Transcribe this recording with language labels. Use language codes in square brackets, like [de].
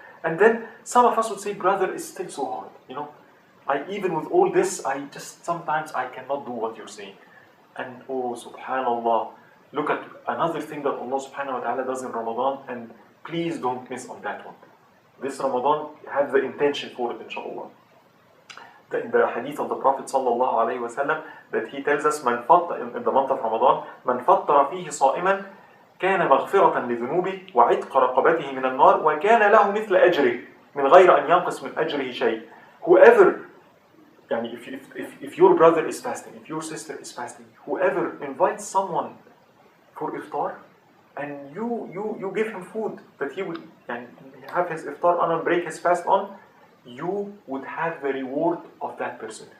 [en] And then some of us would say, brother, it's still so hard. Even with all this, sometimes I cannot do what you're saying. And oh, subhanallah, look at another thing that Allah subhanahu wa ta'ala does in Ramadan, and please don't miss on that one. This Ramadan, have the intention for it, inshallah. In the hadith of the Prophet sallallahu alayhi wa sallam, that he tells us, in the month of Ramadan, [ar] من فطر فيه صائما كان مغفرة لذنوبه وعتق رقبته من النار وكان له مثل أجره من غير أن ينقص من أجره شيء. [en] Whoever, if your brother is fasting, if your sister is fasting, whoever invites someone for iftar, and you give him food that he would have his iftar on and break his fast on, you would have the reward of that person.